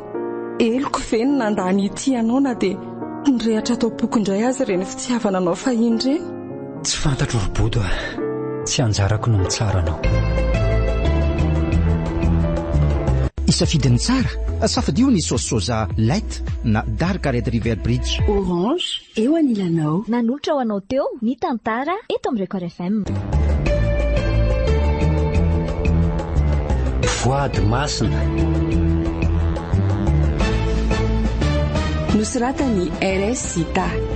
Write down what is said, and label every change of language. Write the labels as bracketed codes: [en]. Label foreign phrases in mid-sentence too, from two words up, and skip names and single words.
[mg] Eloko ve ny nandany ity ianao na dia nirehatra atao boky indray azy ireny fitiavana anao fahiny ireny? Tsy fantatro ry Body tsy anjarako no mitsara anao. Isafidiny tsara safadio ny saosy soja light na dark red river bridge. Orange eo anilanao. Nanolotra ho anao teo ny Tantara eto amin'ny Record FM. Voady masina. Nosoratany RS Zita.